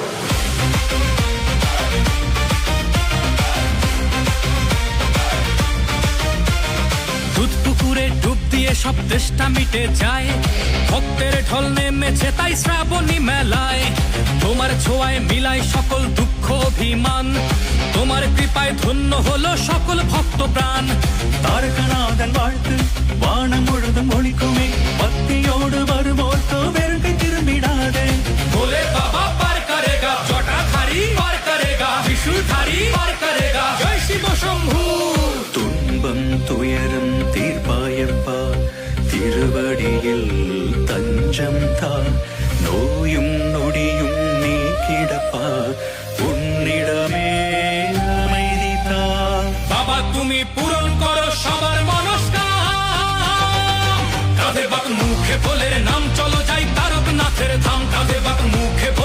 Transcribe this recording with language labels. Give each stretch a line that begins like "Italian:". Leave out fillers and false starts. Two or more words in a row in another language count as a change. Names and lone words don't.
Bangla: দুধ পুকুরে ডুব দিয়ে সব তেষ্টা মিটে যায়, ভক্তের ঢল নেমেছে তাই শ্রাবণী মেলায়। তোমার ছোঁয়ায় মিলায় সকল দুঃখ অভিমান, তোমার কৃপায় ধন্য হলো সকল ভক্ত প্রাণ।
Tamil: தாரகநாதன் வாழ்த்து வானம் முழுதும் ஒழிக்குமே, பக்தியோடு வருவோர்க்கு வெறுங்கை திரும்பிடாதே।
Hindi: भोले बाबा पार करेगा, जटाधारी पार करेगा, त्रिशूलधारी पार करेगा, जय शिव शंभू।
Tamil: துன்பம் துயரம் தீர்ப்பாயப்பா, திருவடியில் தஞ்சம் தா, நோயும் நொடியும் நீக்கிடப்பா, உன்னிடமே அமைதி தா।
Bangla: বাবা তুমি পূরণ করো সবার মনস্কাম। কাঁধে বাক মুখে ভোলের নাম চলো যাই তারকনাথের ধাম, কাঁধে বাক মুখে